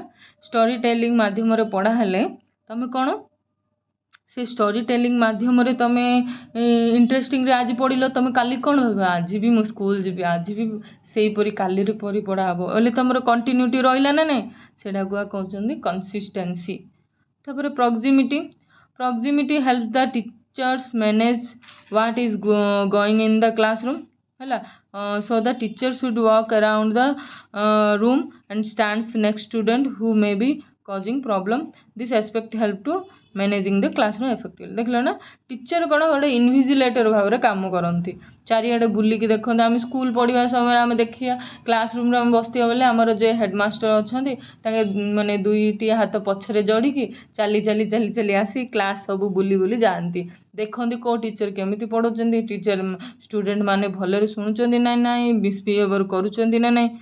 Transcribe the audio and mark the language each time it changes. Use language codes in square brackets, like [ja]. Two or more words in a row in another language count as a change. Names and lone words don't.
[en] story telling [or] ମାଧ୍ୟମରେ ପଢ଼ା ହେଲେ ତମେ କ'ଣ ସେ [en] story telling [or] ମାଧ୍ୟମରେ ତମେ ଇଣ୍ଟରେଷ୍ଟିଂରେ ଆଜି ପଢ଼ିଲ, ତମେ କାଲି କ'ଣ ଭାବିବ ଆଜି ବି ମୁଁ ସ୍କୁଲ ଯିବି, ଆଜି ବି ସେଇପରି କାଲିର ପରି ପଢ଼ା ହେବ ହେଲେ ତମର କଣ୍ଟିନ୍ୟୁଟି ରହିଲା ନା ନାହିଁ, ସେଇଟାକୁ କହୁଛନ୍ତି କନସିଷ୍ଟେନ୍ସି। [en] ତାପରେ proximity help the teachers manage what is going in the classroom ହେଲା। So the teacher should walk around the room and stands next student who may be causing problem. This aspect help to managing the classroom effectively। [or] ଦେଖିଲ ନା ଟିଚର କ'ଣ ଗୋଟେ ଇନଭିଜିଲେଟର ଭାବରେ କାମ କରନ୍ତି, ଚାରିଆଡ଼େ ବୁଲିକି ଦେଖନ୍ତି। ଆମେ ସ୍କୁଲ ପଢ଼ିବା ସମୟରେ ଆମେ ଦେଖିବା କ୍ଲାସରୁମ୍ରେ ଆମେ ବସିଥିବା ବେଳେ ଆମର ଯେ ହେଡ଼ମାଷ୍ଟର ଅଛନ୍ତି ତାଙ୍କେ ମାନେ ଦୁଇଟି ହାତ ପଛରେ ଯୋଡ଼ିକି ଚାଲି ଆସି କ୍ଲାସ୍ ସବୁ ବୁଲି ଯାଆନ୍ତି, ଦେଖନ୍ତି କେଉଁ ଟିଚର କେମିତି ପଢ଼ଉଛନ୍ତି, [en] teacher student [or] ମାନେ ଭଲରେ ଶୁଣୁଛନ୍ତି ନା ନାହିଁ, ମିସବିହେଭିଅର କରୁଛନ୍ତି ନା ନାହିଁ।